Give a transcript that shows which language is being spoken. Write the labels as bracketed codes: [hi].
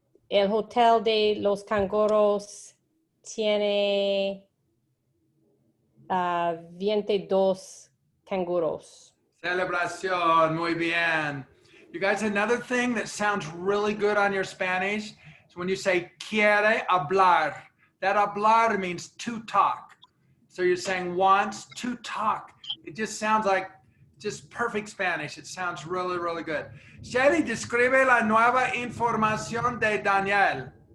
[es] El Hotel de los Canguros tiene 22 canguros. celebración, muy bien. [en] You guys, another thing that sounds really good on your Spanish is when you say [es] quiere hablar. [en] That hablar means to talk. So you're saying wants to talk. It just sounds like just perfect Spanish. It sounds really, really good. [es] Shelly, describe la nueva información de Daniel.